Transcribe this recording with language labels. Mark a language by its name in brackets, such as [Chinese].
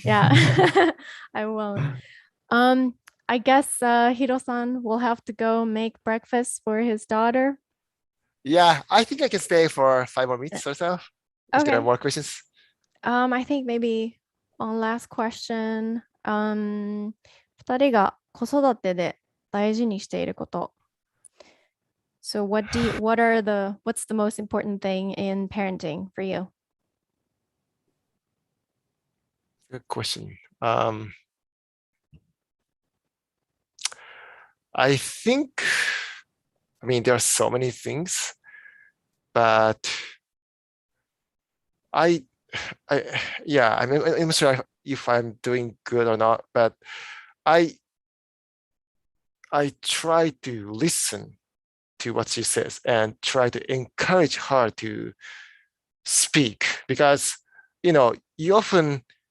[English] Yeah, I won't. I guess Hiro-san will have to go make breakfast for his daughter. Yeah, I think I can stay for 5 more minutes or so. If there are more questions. I think maybe one last question. [Japanese] 2人が子育てで大事にしていること。 [English] So what's the most important thing in parenting for you? Good question. I think, there are so many things, but I'm not sure if I'm doing good or not, but I try to listen to what she says and try to encourage her to speak, because you often